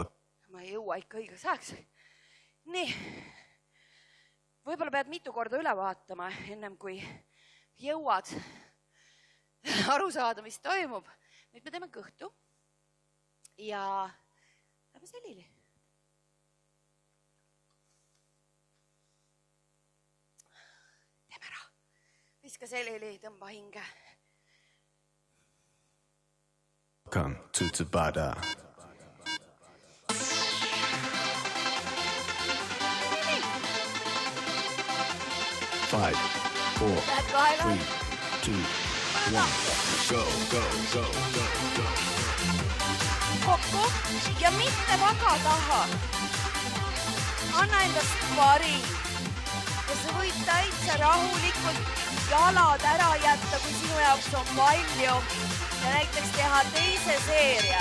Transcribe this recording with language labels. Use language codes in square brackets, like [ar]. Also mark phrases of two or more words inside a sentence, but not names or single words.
[et] Ma ei jõua ikka õigeks ajaks. Nii, võib-olla pead mitu korda üle vaatama, ennem kui jõuad aru saada, mis toimub. Nüüd me teeme kõhtu ja lähme selili. Teeme ära. Viska selili, tõmba hinge. [en] Welcome to Tabata. 5, 4, 3, 2, 1. Go. [et] Kokku ja mitte väga taha. Anna endast parim. Ja sa võid täitsa rahulikult jalad ära jätta, kui sinu jaoks on palju. Ja näiteks teha teise seeria.